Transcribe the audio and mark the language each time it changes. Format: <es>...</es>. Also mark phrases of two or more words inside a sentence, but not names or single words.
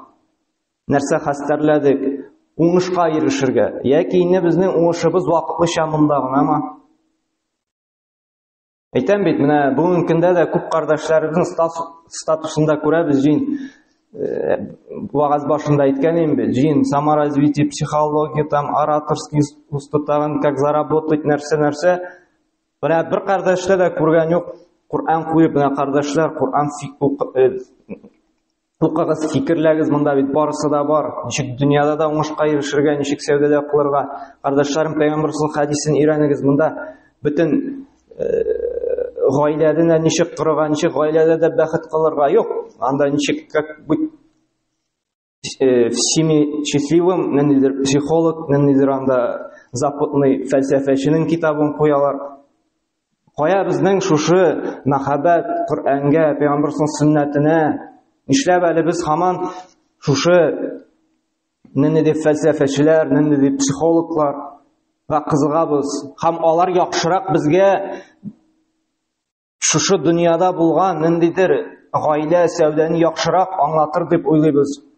<tt>Нәрсә хәстәрләдек? Уңышка ирешергә. Яки инде безнең уңышыбыз вакытлыча монда гынамы? Әйтәм бит, менә бүгенге көндә дә күп кардәшләребезнең статусында күрәбез, җин вагаз башында әйткән инде, җин</tt> <ru>саморазвитие, психология, там ораторский искусство, там как заработать,</ru> <tt>нәрсә. Менә бер кардәштә дә күргән юк. Кур'ан куеп, менә кардәшләр, Кур'ан укыгыз, фикерләгез, монда бит барысы да бар. Ничек дөньяда да уңышка ирешергә, ничек сәүдәдә кылырга. Кардәшләрем, Пәйгамбәр хәдисен өйрәнегез, монда бөтен гаиләдә ничек торырга, ничек гаиләдә дә бәхет кылырга юк. Анда ничек</tt> <ru>как быть всеми счастливым,</ru> <tt>нендидер психолог, нендидер анда западный фәлсәфәченең китабын куялар. Кая безнең шушы мәхәббәт Коръәнгә, Пәйгамбәрнең сөннәтенә, Нишләп әле без һаман шушы нинди дип фәлсәфәчеләр, нинди дип психологлар ва кызыгабыз, һәм алар яхшырак безгә шушы дөньяда булган ниндидер гаилә, сәүдәне яхшырак аңлатыр дип уйлыйбыз.</tt>